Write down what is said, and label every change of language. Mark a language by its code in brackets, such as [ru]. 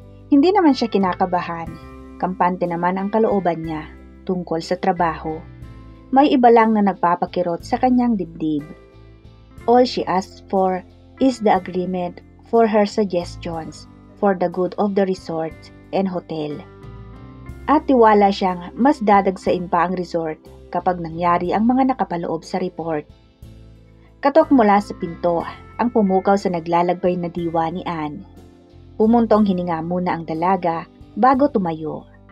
[tl] Hindi naman siya kinakabahan, kampante naman ang kalooban niya tungkol sa trabaho. May iba lang na nagpapakirot sa kanyang dibdib. [en] All she asks for is the agreement for her suggestions for the good of the resort and hotel. [tl] At tiwala siyang mas dadagsain pa ang resort kapag nangyari ang mga nakapaloob sa report. Katok mula sa pinto ang pumukaw sa naglalagbay na diwa ni Ann. Pumuntong hininga muna ang dalaga bago tumayo.